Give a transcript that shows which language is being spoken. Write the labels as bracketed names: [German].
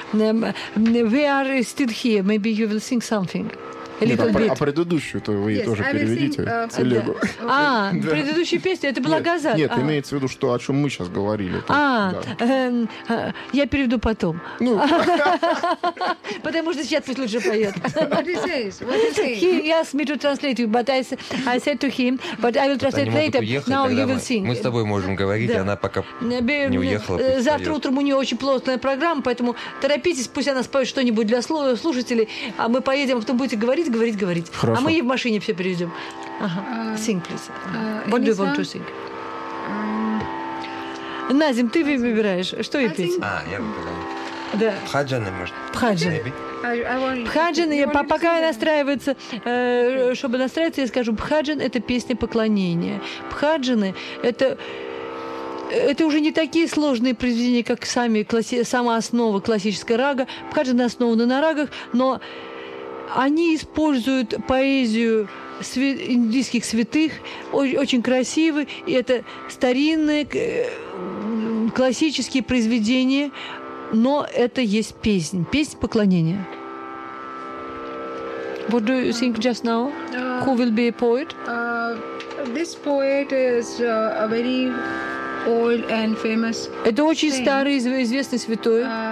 [English] We are still here. Maybe you will sing something. [Russian] А предыдущую-то вы тоже переведите. Предыдущая песня, это была «Газа». Нет, имеется в виду, что о чем мы сейчас говорили. Я переведу потом. Потому что сейчас пусть лучше поет. [English] He asked me to translate you, but I said to him, but I will translate later. Now you will sing. [Russian] Мы с тобой можем говорить, она пока не уехала. Завтра утром у нее очень плотная программа, поэтому торопитесь, пусть она споет что-нибудь для слушателей, а мы поедем, а потом будете говорить. Хорошо. А мы ей в машине все перейдем. [English] Ага. Sing, please. What do you want to sing? [Russian] Назим, ты выбираешь, что и петь? А, я выбрал. Да. Пхаджаны, может. Пхаджаны. Пхаджан, пока настраивается, чтобы настраиваться, я скажу, пхаджан – это песня поклонения. Пхаджаны – это уже не такие сложные произведения, как сама основа классической рага. Пхаджаны основаны на рагах, но они используют поэзию индийских святых, очень красивые, и это старинные классические произведения, но это есть песня, песнь поклонения. [English] What do you think just now? Who will be a poet? This poet is a very old and famous. [Russian] Это очень старый известный святой.